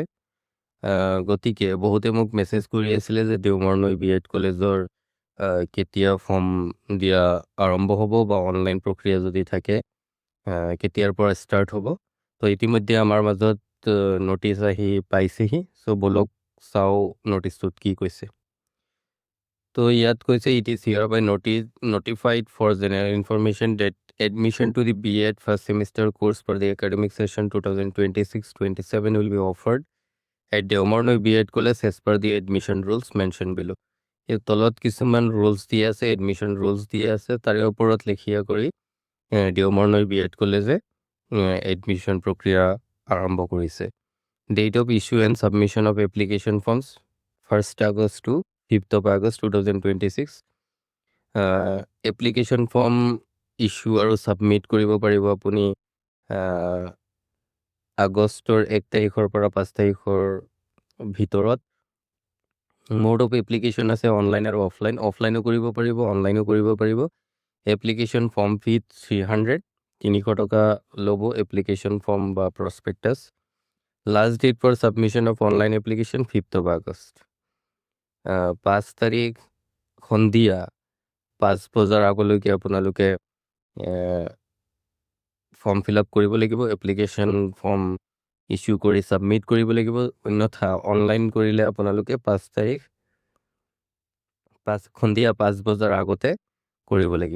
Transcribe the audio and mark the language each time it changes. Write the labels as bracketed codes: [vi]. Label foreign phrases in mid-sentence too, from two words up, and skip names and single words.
[as] গতিকে বহুতে মোক মেছেজ কৰি আছিলে যে দেওমৰ নৈ বি এড কলেজৰ কেতিয়া ফৰ্ম দিয়া আৰম্ভ হ'ব বা অনলাইন প্ৰক্ৰিয়া যদি থাকে কেতিয়াৰ পৰা ষ্টাৰ্ট হ'ব। তো ইতিমধ্যে আমাৰ মাজত ন'টিচ আহি পাইছেহি। চ' বলক চাওঁ ন'টিচটোত কি কৈছে। তো ইয়াত কৈছে [en] it is here by notified for general information that admission to the B.Ed first semester course for the academic session 2026-27 will be offered at দেওমৰ নৈ B.Ed College as per the admission rules mentioned below. [as] এই তলত কিছুমান ৰুলছ দিয়া আছে, এডমিশ্যন ৰুলছ দিয়া আছে, তাৰে ওপৰত লেখিয়া কৰি দেওমৰ নৈ B.Ed কলেজে এডমিশ্যন প্ৰক্ৰিয়া আৰম্ভ কৰিছে। [en] Date of issue and submission of application forms 1st August to 5th of August 2026. application form issue [as] আৰু ছাবমিট কৰিব পাৰিব আপুনি আগষ্টৰ 1 তাৰিখৰ পৰা 5 তাৰিখৰ ভিতৰত। [en] mode of application [as] আছে অনলাইন আৰু অফলাইন। অফলাইনো কৰিব পাৰিব, অনলাইনো কৰিব পাৰিব। [en] application form fee [as] 300 টকা ল'ব [en] application form [as] বা প্ৰস্পেক্টাছ। [en] last date for submission of online application 5th of August. [as] 5 তাৰিখ সন্ধিয়া 5 বজাৰ আগলৈকে আপোনালোকে [en] form fill up [as] কৰিব লাগিব, [en] application form issue [as] কৰি ছাবমিট কৰিব লাগিব। অন্যথা অনলাইন কৰিলে আপোনালোকে 5 তাৰিখ সন্ধিয়া 5 বজাৰ আগতে কৰিব লাগিব।